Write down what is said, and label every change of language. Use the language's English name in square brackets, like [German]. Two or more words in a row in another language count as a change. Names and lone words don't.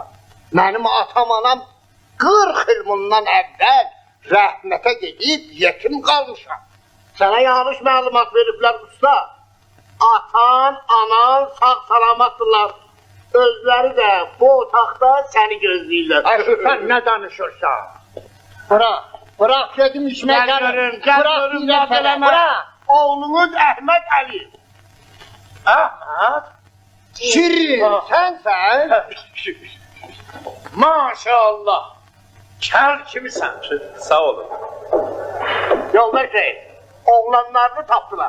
[Azerbaijani] Mənim atam-anam 40 il bundan əvvəl rəhmətə gedib yetim qalmışam. Sənə yanlış məlumat veriblər usta. Atan, anan sağ salamatdırlar. Özləri də bu otaqda səni gözləyirlər. [Turkish] Ayşe sen ne danışırsan? Bırak dedim içine [Azerbaijani] Gəl görüm, yad eləmə. [Turkish] Bırak. [Azerbaijani] Oğlunuz Əhməd Əli. Ahmet, Şirin sensen. Maşallah. Kel kimisən? Sağ olun. Yoldaş Bey, oğlanlarını tapdılar.